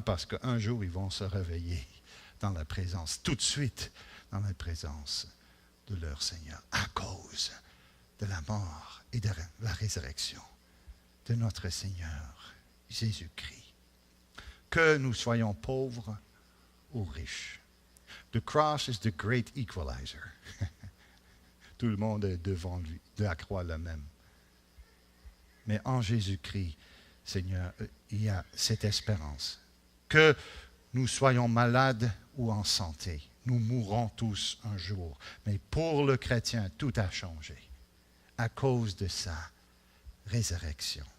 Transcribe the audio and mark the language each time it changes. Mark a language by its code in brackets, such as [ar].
[fr] Parce qu'un jour, ils vont se réveiller dans la présence, tout de suite, dans la présence de leur Seigneur, à cause de la mort et de la résurrection de notre Seigneur Jésus-Christ. Que nous soyons pauvres ou riches. [en] The cross is the great equalizer. [fr] Tout le monde est devant lui, de la croix le même. Mais en Jésus-Christ, Seigneur, il y a cette espérance. Que nous soyons malades ou en santé, nous mourrons tous un jour. Mais pour le chrétien, tout a changé à cause de sa résurrection.